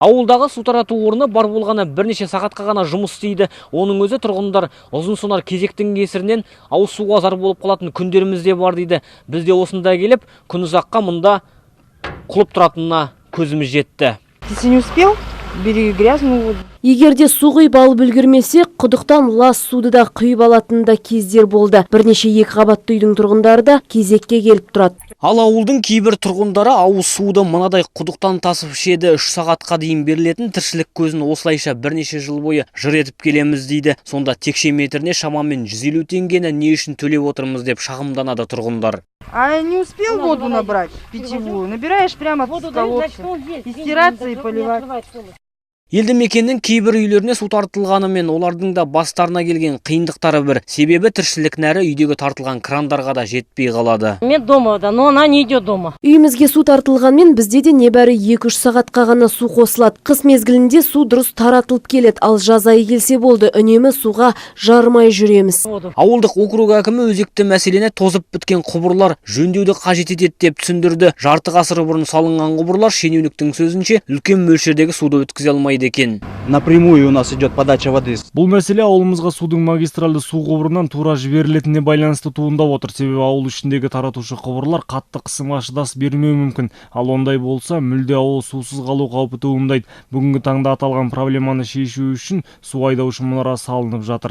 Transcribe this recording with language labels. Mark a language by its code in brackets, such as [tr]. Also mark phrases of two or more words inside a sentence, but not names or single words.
[kk] Ауылдағы су тарату орны бар болғаны бірнеше сағатқа ғана жұмыс істейді. Оның өзі тұрғындар ұзын сонар кезектің кесірінен ауыз суға зар болып қалатын күндеріміз де бар дейді. Біз де осында келіп, күн ұзаққа мұнда құлып тұратынына көзіміз жетті. [ru] Если не успел, бери грязную воду. [kk] Егерде су құйып алып үлгермесе, құдықтан лас суды да құйып алатында кездер болды. Бірнеше екі қабатты үйдің тұрғындары да кезекке келіп тұрады. Ал ауылдың кейбір тұрғындары ауыз суды мынадай құдықтан тасып ішеді. 3 сағатқа дейін берілетін тіршілік көзін осылайша бірнеше жыл бойы жыр етіп келеміз дейді. Сонда текше метріне шамамен 150 теңгені не үшін төлеп отырмыз деп шағымданады тұрғындар. [ru] А не успел воду набрать, питьевую, набираешь прямо с колодца, и стираться, и поливать. [kk] Елді мекеннің кейбір үйлеріне су тартылғанымен олардың да бастарына келген қиындықтары бір. Себебі тіршілік нәрі үйдегі тартылған крандарға да жетпей қалады. [ru] Мен дома, да, но она не идет дома. [kk] Үйімізге су тартылғанмен бізде де небәрі 2-3 сағатқа ғана су қосылады. Қыс мезгілінде су дұрыс таратылып келеді, ал жаз айы келсе болды, үнемі суға жарымай жүреміз. Ауылдық округ әкімі өзекті мәселені тозып біткен құбырлар жөндеуді қажет етеді деп түсіндірді. Жарты ғасыр бұрын салынған құбырлар шенеуніктің сөзінше үлкен мөлшердегі суды өткізе алмайды екен. [ru] Напрямую у нас идет подача воды. [kk] Бұл мәселе ауылымызға судың магистральды су құбырынан тура жіберілетініне байланысты туындап отыр. Себебі ауыл ішіндегі таратушы құбырлар қатты қысымға шыдас бермеуі мүмкін. Ал ондай болса, мүлде ауыл сусыз қалу қаупі туындайды. Бүгінгі таңда аталған проблеманы шешу үшін су айдаушы мұнара салынып жатыр.